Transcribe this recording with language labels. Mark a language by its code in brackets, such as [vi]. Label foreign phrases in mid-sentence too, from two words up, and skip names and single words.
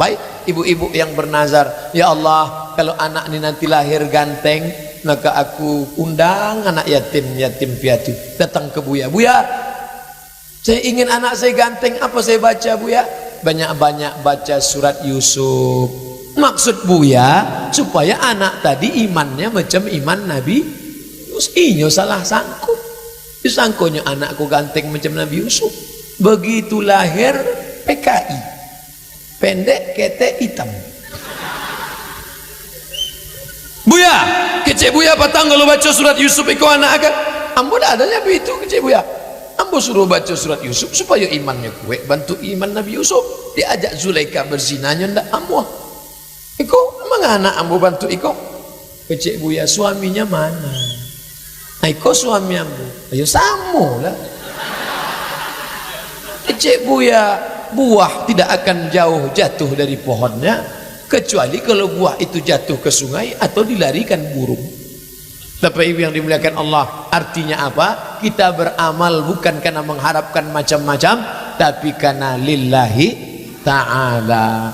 [id] Baik, ibu-ibu yang bernazar, [ar] ya Allah, [id] kalau anak ini nanti lahir ganteng, maka aku undang anak yatim piatu datang ke Buya. Buya, saya ingin anak saya ganteng, apa saya baca Buya? Banyak-banyak baca surat Yusuf. Maksud Buya supaya anak tadi imannya macam iman Nabi Yusuf. [min] Inyo salah sangko. [id] Disangkonya anakku ganteng macam Nabi Yusuf. Begitu lahir PKI, pendek kete hitam. [min] Buya, kecek Buya patang kalau baca surat Yusuf iko anak akan. Ambo dah adanya begitu kecek Buya. [id] Ambo suruh baca surat Yusuf supaya imannya kuat, bantu iman Nabi Yusuf. [min] Diajak Zulaika berzinanya ndak ambo. Iko emang anak ambo bantu iko. Kecek Buya, suaminya mana? Iko suami ambo. Ayo samo lah. Kecek Buya, [id] buah tidak akan jauh jatuh dari pohonnya kecuali kalau buah itu jatuh ke sungai atau dilarikan burung. Bapak Ibu yang dimuliakan Allah, artinya apa? Kita beramal bukan karena mengharapkan macam-macam, tapi karena [ar] lillahi ta'ala.